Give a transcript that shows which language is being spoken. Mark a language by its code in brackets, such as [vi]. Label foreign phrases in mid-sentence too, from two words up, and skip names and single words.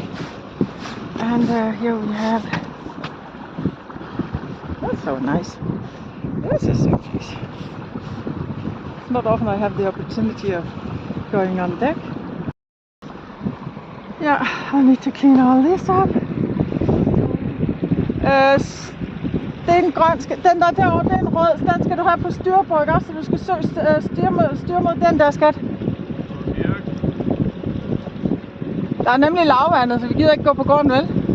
[en] And here we have, that's so nice. This is so nice. Not often I have the opportunity of going on deck. Yeah, I need to clean all this up. [da] Den grøn, den der derovre, den rød, den skal du have på styrbord, ikke også? Så du skal styre mod den der, skat. Der er nemlig lavvandet, så vi gider ikke gå på gården, vel?